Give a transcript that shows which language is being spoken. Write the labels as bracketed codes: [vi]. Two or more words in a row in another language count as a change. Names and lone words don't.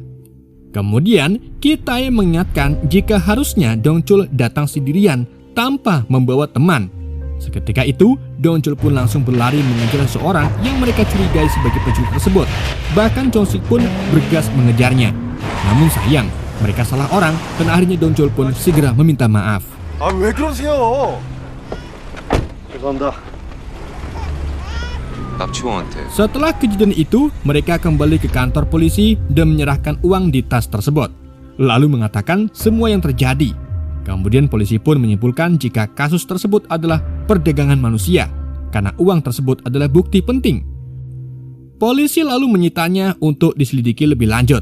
[id] Kemudian, Kitai mengingatkan jika harusnya Dongchul datang sendirian tanpa membawa teman. Seketika itu, Dongchul pun langsung berlari mengejar seseorang yang mereka curigai sebagai penculik tersebut. Bahkan Chon-sik pun bergegas mengejarnya. Namun sayang, mereka salah orang dan akhirnya Dongchul pun segera meminta maaf. [ko] 아, 왜 그러세요? 죄송합니다. 납치범한테 [id] Setelah kejadian itu, mereka kembali ke kantor polisi dan menyerahkan uang di tas tersebut. Lalu mengatakan semua yang terjadi. Kemudian polisi pun menyimpulkan jika kasus tersebut adalah perdagangan manusia, karena uang tersebut adalah bukti penting. Polisi lalu menyitanya untuk diselidiki lebih lanjut.